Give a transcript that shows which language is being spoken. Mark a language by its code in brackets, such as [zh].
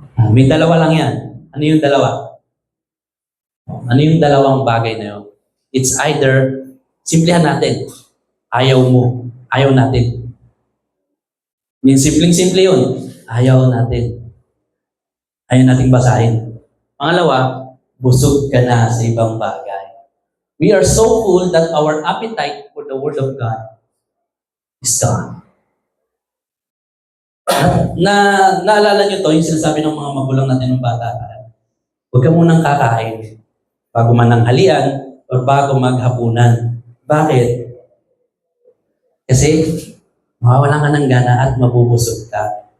[tl] May dalawa lang yan. Ano yung dalawa? Ano yung dalawang bagay na yun? [en] It's either, [tl] simplihan natin, ayaw mo, ayaw natin. Yung simpleng-simple yun, ayaw natin. Ayaw nating basahin. Pangalawa, busog ka na sa ibang bagay. [en] We are so full that our appetite for the Word of God is gone. [tl] Naalala nyo to, yung sinasabi ng mga magulang natin ng bata. Huwag ka munang kakain bago mananghalian o bago maghapunan. Bakit? Kasi mawawalan ka ng gana at mabubusog ka.